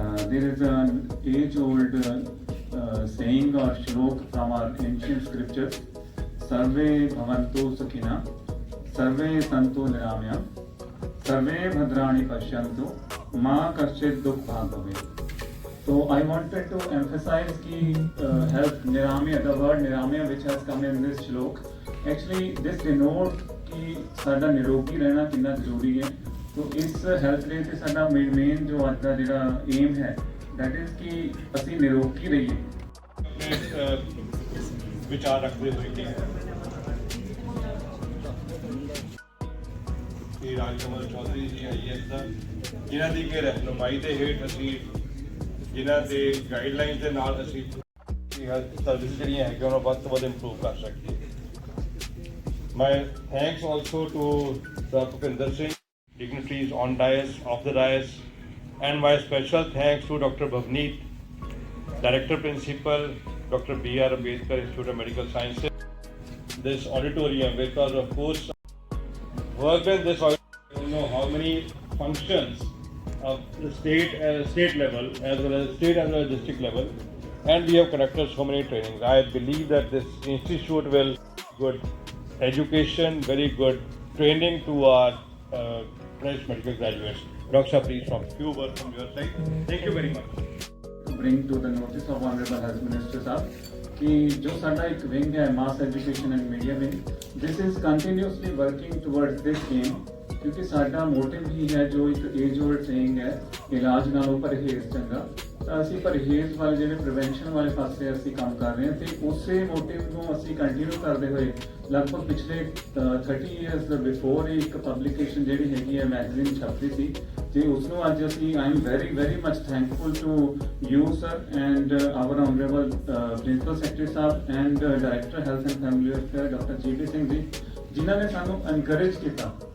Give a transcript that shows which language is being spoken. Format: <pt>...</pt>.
<en>There is an age-old saying or shlok from our ancient scriptures:</en> <sa>"Sarve bhavantu sukhina, sarve santu niramya, sarve bhadrani pashyantu, ma kaschit dukh bhag bhavet."</sa> <en>So I wanted to emphasize health niramya, the word niramya which has come in this shlok. Actually, this denotes</en> <hi>कि साडा निरोगी रहना कितना जरूरी है। तो इस health day से साडा मेन जो आज का जिहड़ा एम है,</hi> <en>that is</en> <hi>कि असी निरोगी रहिए। विचार रखते हुए कि</hi> <pa>राजकमल चौधरी जी IAS ਦਾ ਜਿਨ੍ਹਾਂ ਦੀ ਕਿ ਰਹਿਨੁਮਾਈ ਦੇ ਹੇਠ ਅਸੀਂ ਜਿਨ੍ਹਾਂ ਦੇ ਗਾਈਡਲਾਈਨਸ ਦੇ ਨਾਲ ਅਸੀਂ ਹੈਲਥ ਸਰਵਿਸ ਜਿਹੜੀਆਂ ਹੈਗੀਆਂ ਉਹਨਾਂ ਵੱਧ ਤੋਂ ਵੱਧ ਇੰਪਰੂਵ ਕਰ ਸਕੀਏ।</pa> <en>My thanks also to Sir Bhupinder Singh, dignitaries on dais, off the dais, and my special thanks to Dr. Bhavneet, Director Principal, Dr. B.R. Ambedkar Institute of Medical Sciences, this auditorium, because of course worked in this auditorium, you know how many functions of the state level as well as district level, and we have conducted so many trainings. I believe that this institute will good education, very good training to our fresh medical graduates. Dr. please, from few words from your side. Thank you very much. To bring to the notice of Honorable Health Minister</en> <hi>साहब कि जो साडा एक wing है</hi> <en>mass education and media wing, this is continuously working towards this aim,</en> <hi>क्योंकि साडा motive ही है जो एक</hi> <en>age old saying है,</en> <pa>इलाज नालों परहेज चंगा। ਅਸੀਂ ਪਰਹੇਜ਼ ਵਾਲੇ ਜਿਹੜੇ ਪ੍ਰੀਵੈਂਸ਼ਨ ਵਾਲੇ ਪਾਸੇ ਅਸੀਂ ਕੰਮ ਕਰ ਰਹੇ ਹਾਂ ਤੇ ਉਸੇ ਮੋਟਿਵ ਨੂੰ ਅਸੀਂ ਕੰਟੀਨਿਊ ਕਰਦੇ ਹੋਏ ਲਗਭਗ ਪਿਛਲੇ 30</pa> <en>years before</en> <pa>ਇੱਕ ਪਬਲਿਕੇਸ਼ਨ ਜਿਹੜੀ ਹੈਗੀ ਹੈ ਮੈਗਜ਼ੀਨ ਛਪਦੀ ਸੀ ਤੇ ਉਸ ਨੂੰ ਅੱਜ ਅਸੀਂ</pa> <en>I am very much thankful to you sir and our honourable principal secretary</en> <pa>Sahib</pa> <en>and director health and family welfare</en> <pa>doctor ਜੀ ਸਿੰਘ ਜੀ ਜਿਨ੍ਹਾਂ ਨੇ ਸਾਨੂੰ ਐਨਕਰੇਜ ਕੀਤਾ।</pa>